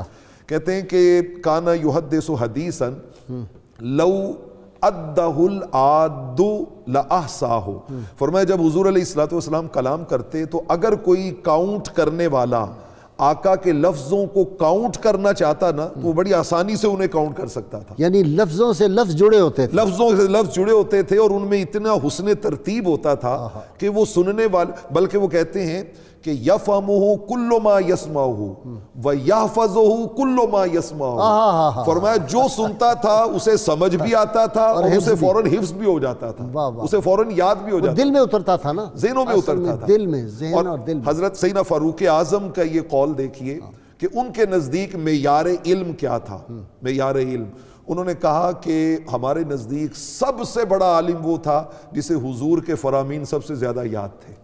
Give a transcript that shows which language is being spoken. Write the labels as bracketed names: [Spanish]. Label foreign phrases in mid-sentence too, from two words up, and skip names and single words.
[Urdu] کہتے ہیں کہ [Arabic] کانا یحدث حدیثا لو ادہ العاد لاحصاہ، [Urdu] فرمایا جب حضور [Arabic] علیہ الصلوۃ والسلام [Urdu] کلام کرتے تو اگر کوئی کاؤنٹ کرنے والا آقا کے لفظوں کو کاؤنٹ کرنا چاہتا نا تو وہ بڑی آسانی سے انہیں کاؤنٹ کر سکتا تھا۔ یعنی لفظوں سے لفظ جڑے ہوتے تھے، لفظوں سے لفظ جڑے ہوتے تھے، اور ان میں اتنا حسن ترتیب ہوتا تھا کہ وہ سننے والے، بلکہ وہ کہتے ہیں کہ [Arabic] یفہمہ کل ما یسمعہ و یحفظہ کل ما یسمعہ. [Urdu] فرمایا جو سنتا تھا اسے سمجھ بھی آتا تھا اور اسے فوراً حفظ بھی ہو جاتا تھا, اسے فوراً یاد بھی ہو جاتا تھا, دل میں اترتا تھا نا, ذہنوں میں اترتا تھا, دل میں, ذہن اور دل میں. حضرت سیدنا فاروق اعظم کا یہ قول دیکھیے کہ ان کے نزدیک معیار علم کیا تھا. معیار علم انہوں نے کہا کہ ہمارے نزدیک سب سے بڑا عالم وہ تھا جسے حضور کے فرامین سب سے زیادہ یاد تھے.